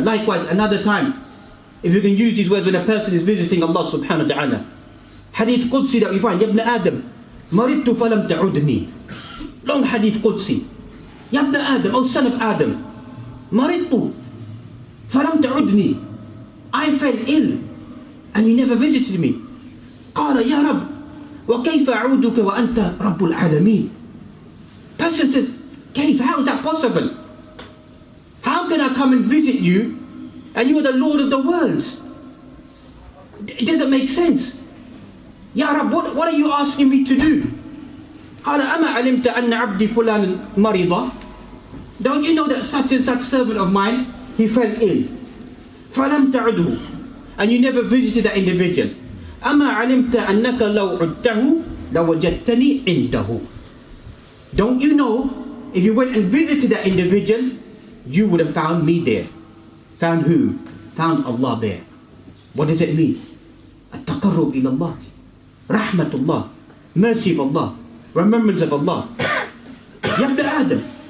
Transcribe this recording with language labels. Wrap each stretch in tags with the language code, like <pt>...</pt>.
<en>Likewise, another time, if you can use these words when a person is visiting Allah subhanahu wa ta'ala. Hadith Qudsi that we find,</en> <ar>Ya ibn Adam, maridtu falam ta'udni.</ar> <en>Long hadith Qudsi.</en> <ar>Ya ibn Adam,</ar> <en>O son of Adam,</en> <ar>maridtu falam ta'udni.</ar> <en>I fell ill and you never visited me.</en> <ar>قال يا رب وكيف أعودك وأنت رب العالمين.</ar> <en>Person says,</en> <ar>Kayf,</ar> <en>how is that possible? How can I come and visit you and you are the Lord of the worlds? It doesn't make sense.</en> <ar>Ya Rab,</ar> <en>what are you asking me to do?</en> <ar>قال أما علمت أن عبدي فلان مريضة.</ar> <en>Don't you know that such and such servant of mine, he fell ill.</en> <ar>فلم تعده,</ar> <en>and you never visited that individual.</en> <ar>أما علمت أنك لو عدته لوجدتني عنده.</ar> <en>Don't you know, if you went and visited that individual, you would have found me there. Found who? Found Allah there. What does it mean?</en> <ar>التقرب إلى الله, رحمة الله,</ar> <en>mercy of Allah, remembrance of Allah.</en> <ar>Ya ibn Adam.</ar>